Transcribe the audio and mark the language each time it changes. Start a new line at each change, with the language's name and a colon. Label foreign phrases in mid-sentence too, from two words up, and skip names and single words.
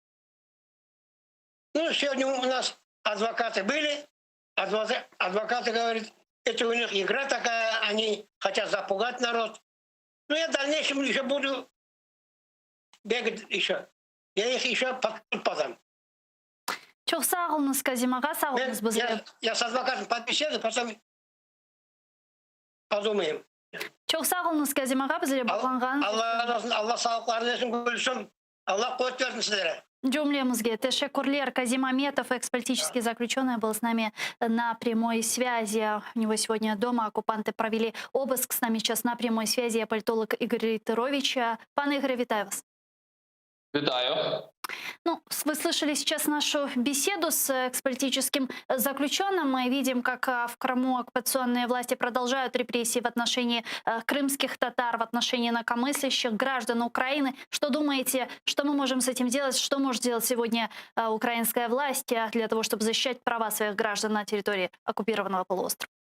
Russian: Ну, сегодня у нас адвокаты были. Адвокаты говорят, это у них игра такая, они хотят запугать народ. Ну, я в дальнейшем еще буду бегать еще. Я их еще под суд подам.
Crimean Tatar: Çok sağ olunuz Казим ага, sağ olunuz.
Russian: Я с адвокатом подбеседую, потом подумаем.
Crimean Tatar: Çok sağ olunuz Kazim ağa bizlere bağlanğanınız için. Allah razı olsun. Allah sağlıklar versin Gülsüm. Allah kuvvet versin sizlere. Джумлемзге Тешекурлер
Russian: Казимаметов, экс-политический заключенный, был с нами на прямой связи. У него сегодня дома оккупанты провели обыск. С нами сейчас на прямой связи политолог Игорь Рейтерович.
Ukrainian: Пан Игорь, витаю вас. Вітаю.
Russian: Ну, вы слышали сейчас нашу беседу с экс-политическим заключенным. Мы видим, как в Крыму оккупационные власти продолжают репрессии в отношении крымских татар, в отношении инакомыслящих граждан Украины. Что думаете, что мы можем с этим делать? Что может делать сегодня украинская власть для того, чтобы защищать права своих граждан на территории оккупированного полуострова?